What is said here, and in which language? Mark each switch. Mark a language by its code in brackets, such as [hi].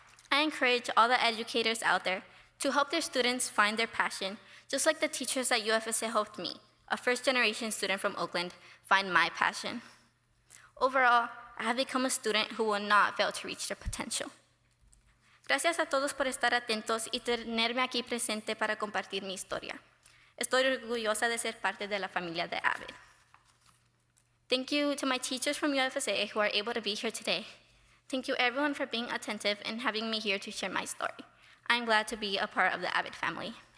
[en] I encourage all the educators out there to help their students find their passion, just like the teachers at UFSA helped me, a first-generation student from Oakland, find my passion. Overall, I have become a student who will not fail to reach their potential. [es] Gracias a todos por estar atentos y tenerme aquí presente para compartir mi historia. Estoy orgullosa de ser parte de la familia de AVID. [en] Thank you to my teachers from UFSA who are able to be here today. Thank you everyone for being attentive and having me here to share my story. I'm glad to be a part of the AVID family.